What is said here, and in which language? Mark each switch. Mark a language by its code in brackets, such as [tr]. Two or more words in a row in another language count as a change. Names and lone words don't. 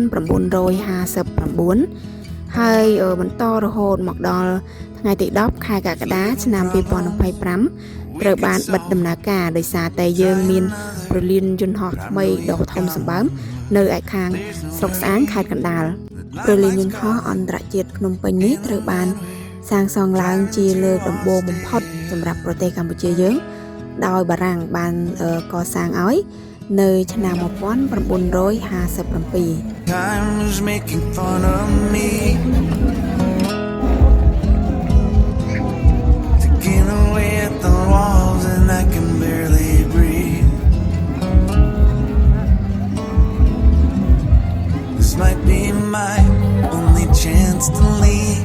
[km] ហើយបន្តរហូតមកដល់ថ្ងៃទី10ខែកក្កដាឆ្នាំ2025ត្រូវបានបិទដំណើរការដោយសារតែយើងមានប្រលានយន្តហោះថ្មីដ៏ធំសម្បើមនៅឯខាងស្រុកស្អាងខេត្តកណ្ដាលប្រលានយន្តហោះអន្តរជាតិភ្នំពេញនេះត្រូវបានសាងសង់ឡើងជាលើកដំបូងបំផុតសម្រាប់ប្រទេសកម្ពុជាយើងដោយបារាំងបានកសាងឲ្យនៅឆ្នាំ1957 [en] time was making fun of me taking away at the walls and I can barely breathe this might be my only chance to leave